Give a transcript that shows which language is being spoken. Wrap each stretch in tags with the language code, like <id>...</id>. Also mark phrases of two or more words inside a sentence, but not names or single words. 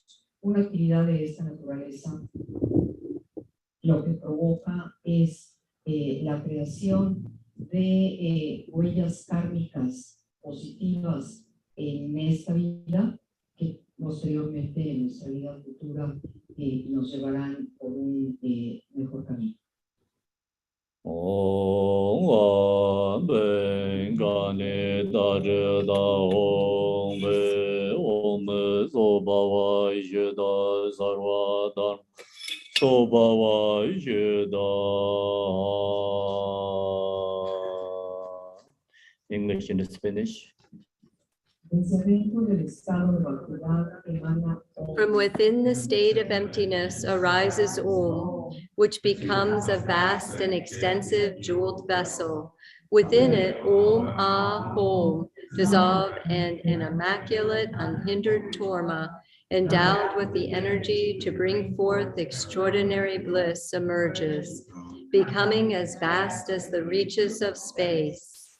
<es>Una actividad de esta naturaleza lo que provoca es la creación de huellas kármicas positivas en esta vida, que posteriormente en nuestra vida futura nos llevarán por un mejor camino. Om Gane Dare Da Om Om Sobhava Yeda Sarva Dharma Sobhava Yeda.</es> <en>English and Spanish.</en> <es>Desde adentro del estado de vacuidad emana Om</es> <en>From within the state of emptiness arises Om, which becomes a vast and extensive jeweled vessel. Within it,</en> <sa>ॐ आः ॐ,</sa> <en>dissolve and an immaculate, unhindered Torma, endowed with the energy to bring forth extraordinary bliss, emerges, becoming as vast as the reaches of space.</en>